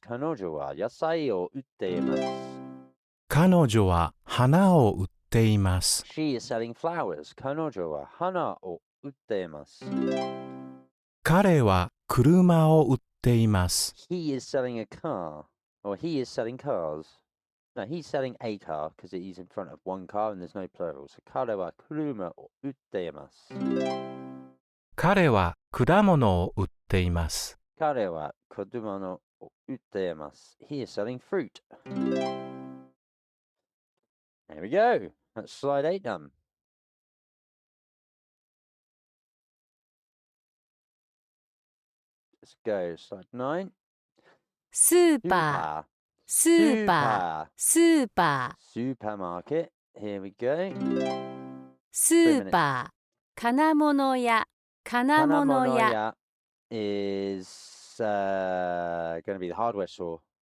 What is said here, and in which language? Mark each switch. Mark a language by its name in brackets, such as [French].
[Japanese] 彼女は野菜を売っています。彼女は花を売っています。 [English] She is selling flowers. [Japanese] 彼女は花を売っています。彼は車を売っています。 [English] He is selling a car. Or he is selling cars. No, he's selling a car because he's in front of one car and there's no plural. [Japanese] So 彼は車を売っています。彼は果物を売っています。彼は果物を売っています。 [English] He is selling fruit. There we go. That's slide 8 done. Let's go. Slide 9. [Japanese] スーパー、スーパー、スーパー、 [English] Supermarket. Here we go. [Japanese] スーパー、金物屋、金物屋、 [English] is going to be the hardware store.